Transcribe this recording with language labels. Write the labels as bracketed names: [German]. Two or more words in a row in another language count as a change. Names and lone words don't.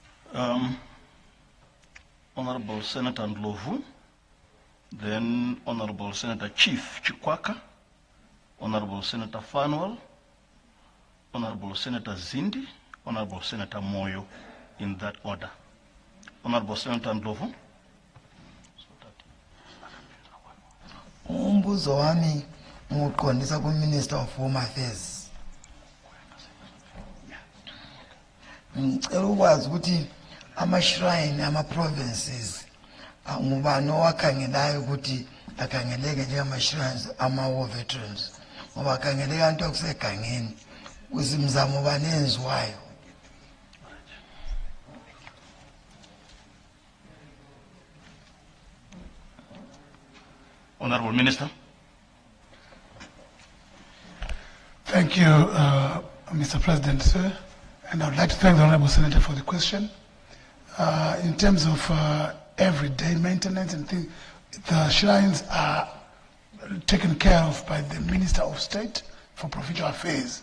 [English] Honorable Senator Ndlovu, then Honorable Senator Chief Chikwaka, Honorable Senator Fanwell, Honorable Senator Zindi, Honorable Senator Moyo, in that order. Honorable Senator Ndlovu. [North Ndebele] Umbuzo wami nguqondisa ku- [English] Minister of Home Affairs. [North Ndebele] Ngicela ukwazi ukuthi ama-shrine, ama-provinces, ngubani owakhangelayo ukuthi akhangeleke njengama-shrines ama- [English] war veterans, [North Ndebele] ngoba akhangeleka into akusegangeni, kuzimzamo bani enziwayo. [English] Honorable Minister. Thank you, Mr. President, sir. And I would like to thank the Honorable Senator for the question. In terms of everyday maintenance and things, the shrines are taken care of by the Minister of State for Provincial Affairs.